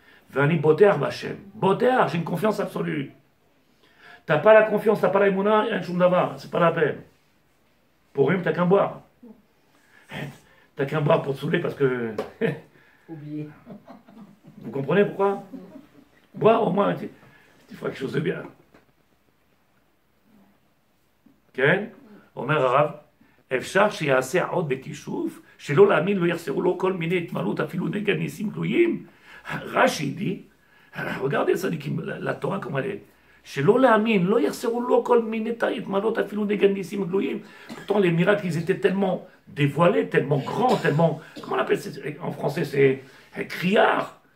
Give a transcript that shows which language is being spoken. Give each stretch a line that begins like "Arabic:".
Hebrew: Vani boter b'Hashem.
French: Boter, j'ai une confiance absolue. T'as pas la confiance, t'as pas la emuna, un
Hebrew: choum d'avar,
French: c'est pas la peine. Pour rien, t'as qu'un boire. T'as qu'à boire pour te saouler parce que... Oublié. Vous comprenez pourquoi? Boire au moins, tu feras quelque chose de bien.
Hebrew: כן? אומר הרב, אפשר שיעשה עוד בכישוף, שלא להאמין לא יחסרו לו כל מיני התמלות אפילו נגד ניסים גלויים. רש"י
French: dit, regardez
Hebrew: צדיקים, לתורה כמו
French: elle est,
Hebrew: שלא להאמין, לא יחסרו לו כל מיני התמלות אפילו נגד ניסים גלויים.
French: Pourtant les miracles, ils étaient tellement dévoilés, tellement grands, tellement, comment on appelle ça en français, c'est criard.